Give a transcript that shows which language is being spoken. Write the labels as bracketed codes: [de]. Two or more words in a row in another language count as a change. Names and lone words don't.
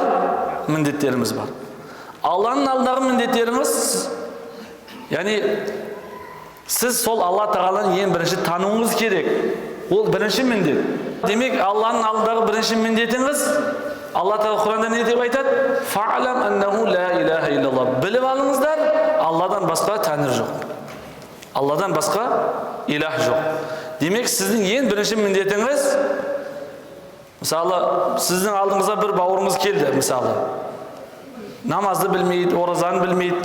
[kk] Міндеттеріміз бар. Алланың алдындағы міндеттеріміз, яғни сіз сол Алла Тағаланы ең бірінші тануыңыз керек. Ол бірінші міндет. Демек, Алланың алдындағы бірінші міндетіңіз, Алла Тағала Құранда не деп айтады? [ar] فاعلم أنه لا إله إلا الله. [kk] Біліп алыңыздар, Алладан басқа тәңір жоқ. Алладан басқа илах жоқ. Демек, сіздің ең бірінші міндетіңіз, мысалы, сіздің алдыңызға бір бауырыңыз келді, мысалы, намазды білмейді, оразаны білмейді.